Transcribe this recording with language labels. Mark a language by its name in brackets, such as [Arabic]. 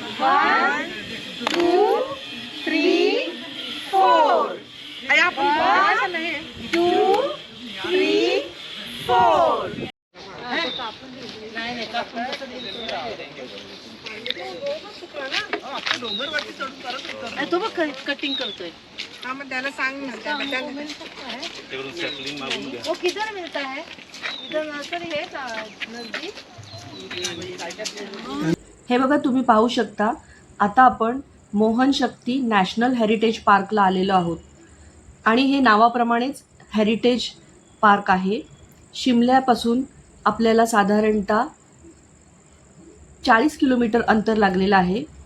[Marathi] 1 2 3 4 आपण 1 2 3 4 नाही कापून तो बघ कटिंग करतोय. [Hindi] हाँ, मैं [Marathi] त्याला सांग ना, [Hindi] वो किधर मिलता है? इधर नर्सरी है का नजदीक? [Marathi] हे बघा, तुम्ही पाहू शकता, आता आपण मोहन शक्ती नॅशनल हेरिटेज पार्कला आलेलो आहोत आणि हे नावाप्रमाणेच हेरिटेज पार्क आहे. शिमल्यापासून आपल्याला साधारणतः 40 किलोमीटर अंतर लागलेलं आहे.